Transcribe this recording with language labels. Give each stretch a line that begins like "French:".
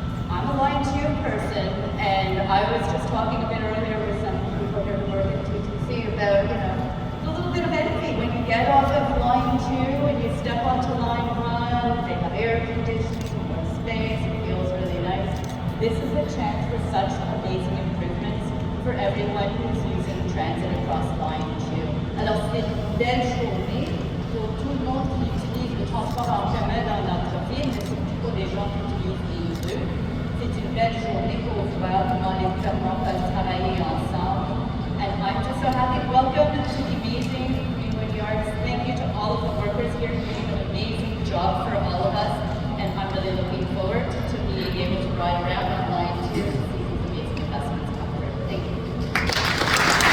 English: I'm a Line 2 person, and I was just talking a bit earlier with some people here who work at TTC about, a little bit of envy when you get off of Line 2 and you step onto Line 1. They have air conditioning, more space, it feels really nice. This is a chance for such amazing improvements for everyone who's using transit across Line 2.
French: Alors c'est une belle journée pour tout le monde qui utilise le transport en commun dans notre ville, mais surtout pour les gens qui utilisent les deux. C'est une belle journée pour voir comment les gouvernements peuvent travailler ensemble.
English: And I'm just so happy. Welcome to the amazing Greenwood Yards. Thank you to all of the workers here doing an amazing job for all of us. And I'm really looking forward to being able to ride around on Line 2 and see these amazing investments come through. Thank you.